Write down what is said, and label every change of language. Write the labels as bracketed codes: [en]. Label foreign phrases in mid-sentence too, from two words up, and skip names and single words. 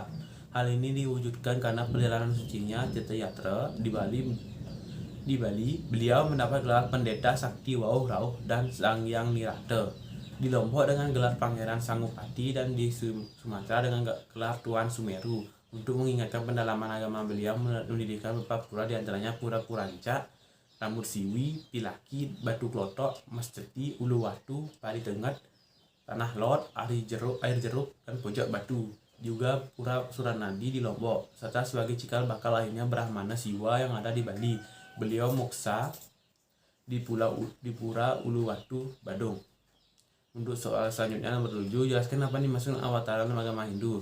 [id] Hal ini diwujudkan karena perjalanan sucinya Tirta Yatra di Bali, beliau mendapat gelar Pendeta Sakti Wauh Rauh dan Dang Yang Nirata. Di Lombok dengan gelar Pangeran Sangupati, dan di Sumatera dengan gelar Tuan Sumeru. Untuk mengingatkan pendalaman agama, beliau mendirikan beberapa pura, diantaranya Pura Puranca, Rambut Siwi, Pilaki, Batu Klotok, Mas Ceti, Uluwatu, Pari Tengat, Tanah Lot, Air Jeruk, dan Pojok Batu. Juga Pura Suranadi di Lombok, serta sebagai cikal bakal lahirnya Brahmana Siwa yang ada di Bali. Beliau moksa di Pura Uluwatu, Badung. Untuk soal selanjutnya nomor 7, jelaskan apa dimaksud awatara dalam agama Hindu.